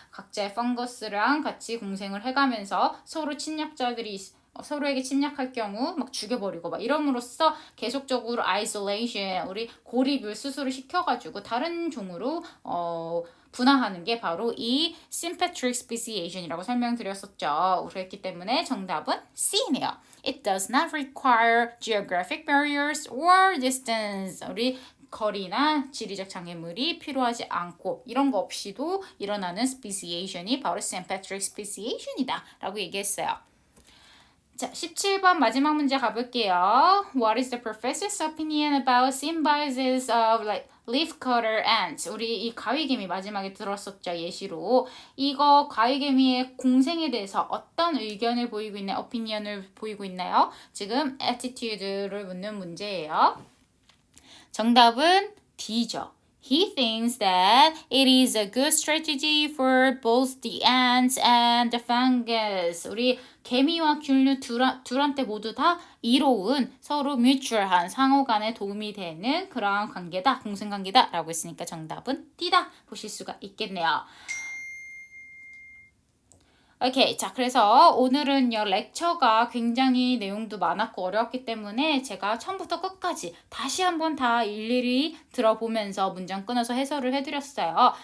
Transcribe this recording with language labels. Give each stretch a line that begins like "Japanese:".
Korean: 각자의 펑거스랑 같이 공생을 해가면서 서로 침략자들이 서로에게 침략할 경우 막 죽여버리고 막 이럼으로써 계속적으로 isolation, 우리 고립을 스스로 시켜가지고 다른 종으로 분화하는 게 바로 이 sympatric speciation이라고 설명드렸었죠. 그랬기 때문에 정답은 C네요.
English: It does not require geographic barriers or distance.
Korean: 우리 거리나 지리적 장애물이 필요하지 않고 이런 거 없이도 일어나는 speciation이 바로 sympatric speciation이다 라고 얘기했어요. 자, 17번 마지막 문제 가볼게요.
English: What is the professor's opinion about symbiosis of leafcutter ants?
Korean: 우리 이 가위개미 마지막에 들었었죠, 예시로. 이거 가위개미의 공생에 대해서 어떤 의견을 보이고 있나요? opinion을 보이고 있나요? 지금 attitude를 묻는 문제예요. 정답은 D죠.
English: He thinks that it is a good strategy for both the ants and the fungus.
Korean: 우리 개미와 균류 둘한테 모두 다 이로운 서로 뮤추얼한 상호 간에 도움이 되는 그러한 관계다, 공생관계다 라고 했으니까 정답은 D다 보실 수가 있겠네요. 오케이. 자, 그래서 오늘은요, 렉처가 굉장히 내용도 많았고 어려웠기 때문에 제가 처음부터 끝까지 다시 한번 다 일일이 들어보면서 문장 끊어서 해설을 해드렸어요.